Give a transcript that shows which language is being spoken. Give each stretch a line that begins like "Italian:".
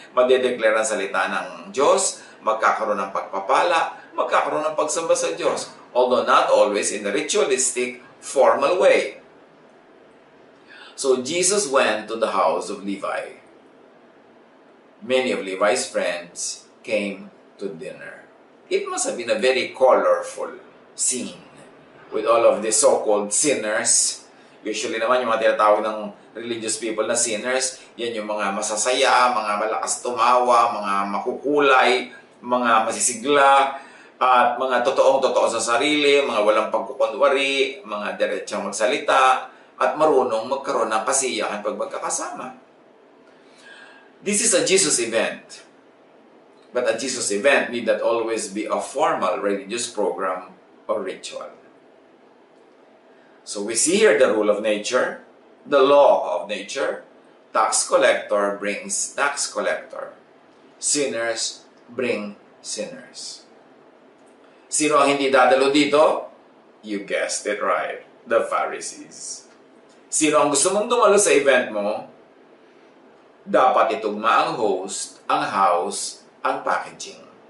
Filipino: Madedeclare ang salita ng Diyos, magkakaroon ng pagpapala, magkakaroon ng pagsamba sa Diyos.
English: Although not always in a ritualistic, formal way. So Jesus went to the house of Levi. Many of Levi's friends came to dinner. It must have been a very colorful scene with all of the so-called sinners
Filipino: Usually naman, yung mga tinatawag ng religious people na sinners, yan yung mga masasaya, mga malakas tumawa, mga makukulay, mga masisigla, at mga totoong-totoo sa sarili, mga walang pagkukunwari, mga diretsang magsalita, at marunong magkaroon ng kasiyahan pag magkakasama.
English: This is a Jesus event. But a Jesus event need not always be a formal religious program or ritual. So we see here the rule of nature, the law of nature. Tax collector brings tax collector. Sinners bring sinners.
Filipino: Sino ang hindi dadalo dito?
English: You guessed it right. The Pharisees.
Filipino: Sino ang gusto mong dumalo sa event mo? Dapat itugma ang host, ang house, ang packaging.